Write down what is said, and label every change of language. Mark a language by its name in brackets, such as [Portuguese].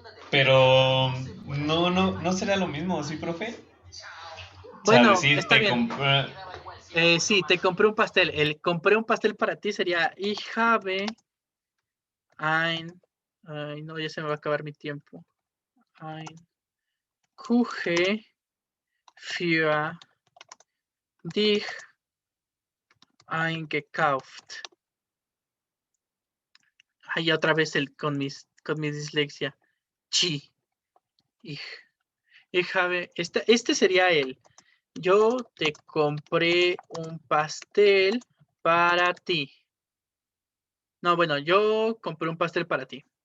[Spanish] Pero no será lo mismo, ¿sí, profe? Bueno, O sea, decir, está bien. compré... Sí, te compré un pastel. El compré un pastel para ti sería [German] Ich habe ein... [Spanish] Ay, no, ya se me va a acabar mi tiempo. [German] Ein Kuchen für dich eingekauft. [Spanish] Ahí otra vez con mi dislexia. Chi. [German] Ich habe... [Spanish] Este sería el... Yo te compré un pastel para ti. No, bueno, yo compré un pastel para ti.